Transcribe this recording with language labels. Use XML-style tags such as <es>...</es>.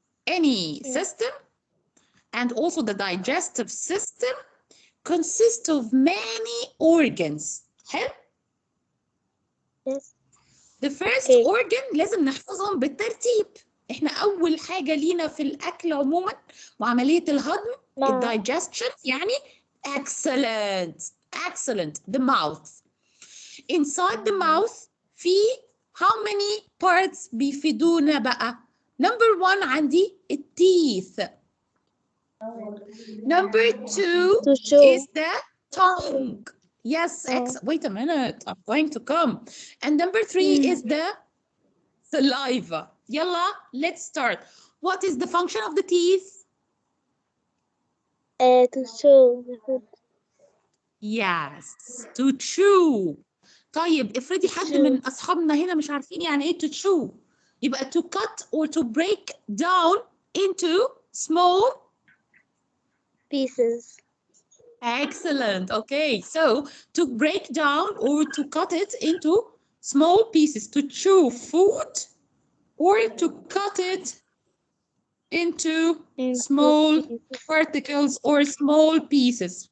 <en>Any system and also the digestive system consists of many organs.</en> <ar>حلو؟</ar> <en>Yes. The first Okay.</en> <ar>organ لازم نحفظهم بالترتيب. احنا أول حاجة لينا في الأكل عموما وعملية الهضم الdigestion يعني excellent.</ar> <en>The mouth. Inside the mouth في how many parts</en> <ar>بيفيدونا بقى؟</ar> <en>Number 1 عندي الteeth. Number 2 is the tongue. Yes, wait a minute. I'm going to come. And number 3 is the saliva. Yalla, let's start. What is the function of the teeth? To chew the food. Yes, to chew.</en> <ar>طيب افرضي حد من أصحابنا هنا مش عارفين يعني إيه to chew.</ar> <en>يبقى to cut or to break down into small pieces. Excellent. Okay, so to break down or to cut it into small pieces, to chew food or to cut it into small particles or small pieces.</en>